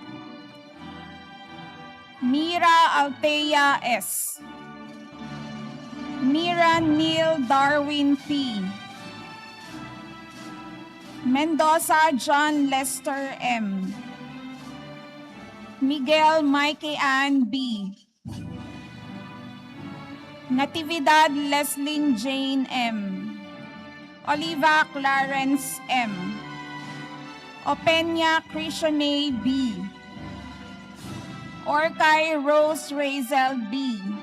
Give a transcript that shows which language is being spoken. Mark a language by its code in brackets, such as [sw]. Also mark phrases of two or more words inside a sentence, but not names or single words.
[en] Mira Altea S. Mira Neil Darwin P. Mendoza John Lester M. Miguel Mikey Ann B. Natividad Leslyn Jane M. Oliva Clarence M. Openya Krishane B. Orkay Rose Razel B.